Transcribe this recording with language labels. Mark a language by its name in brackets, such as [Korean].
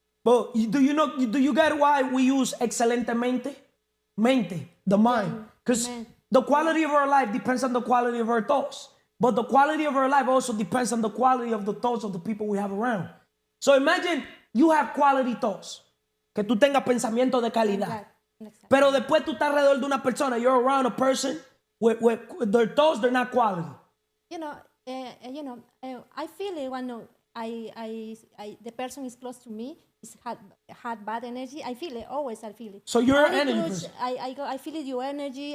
[English] But do you get why we use excelentemente? Mente, the mind. Because the quality of our life depends on the quality of our thoughts. But the quality of our life also depends on the quality of the thoughts of the people we have around. So imagine you have quality thoughts. [Spanish] Que tú tengas pensamiento de calidad. [English] Exactly. [Spanish] Pero después tú estás alrededor de una persona. [English] You're around a person with their thoughts, they're not quality. I feel it when the person is close to me is had bad energy. I feel it always. I feel it. So you're an Only enemy close, person. I feel it, your energy.